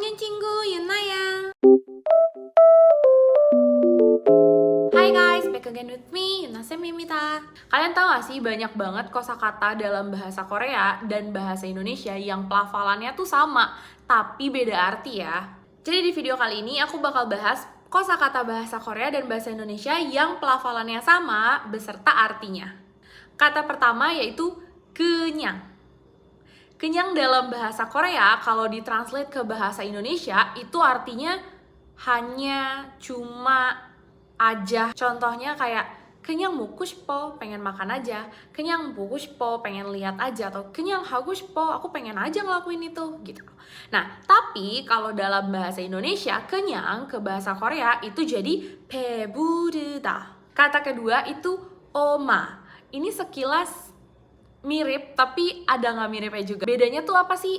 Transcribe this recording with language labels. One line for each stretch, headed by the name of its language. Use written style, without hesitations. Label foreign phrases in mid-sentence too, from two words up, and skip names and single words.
Korean: 친구 Yunaya.
English: Hai guys, back again with me, Yunasemimita.
Indonesian: Kalian tahu gak sih banyak banget kosakata dalam bahasa Korea dan bahasa Indonesia yang pelafalannya tuh sama, tapi beda arti ya. Jadi di video kali ini aku bakal bahas kosakata bahasa Korea dan bahasa Indonesia yang pelafalannya sama beserta artinya. Kata pertama yaitu kenyang. Kenyang dalam bahasa Korea kalau ditranslate ke bahasa Indonesia itu artinya hanya, cuma, aja. Contohnya kayak
Korean: 그냥 먹고 싶어,
Indonesian: pengen makan aja.
Korean: 그냥 보고 싶어,
Indonesian: pengen lihat aja.
Korean: Atau 그냥 하고 싶어,
Indonesian: aku pengen aja ngelakuin itu gitu. Nah, tapi kalau dalam bahasa Indonesia kenyang ke bahasa Korea itu jadi 배부르다. Kata kedua itu oma. Ini sekilas mirip, tapi ada nggak miripnya juga. Bedanya tuh apa sih?